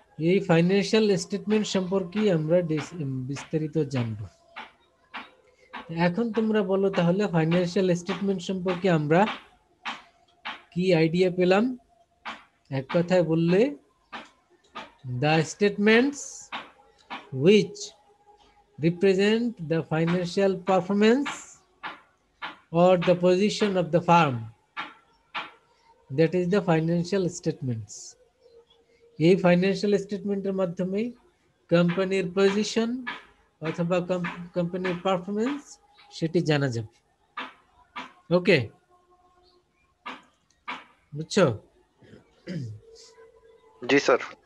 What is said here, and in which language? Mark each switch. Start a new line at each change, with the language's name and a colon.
Bangla: এই financial statement সম্পর্কে আমরা বিস্তারিত জানব। এখন তোমরা বলো তাহলে ফাইন্যান্সিয়াল স্টেটমেন্ট সম্পর্কে আমরা কি আইডিয়া পেলাম? এক কথায় বললে,
English: the statements which represent the financial performance or the position of the firm, that is the financial statements.
Bangla: এই ফাইন্যান্সিয়াল স্টেটমেন্টের মাধ্যমে কোম্পানির পজিশন অথবা কোম্পানির পারফরমেন্স সেটি জানা যাবে। ওকে, বুঝছো? জি স্যার।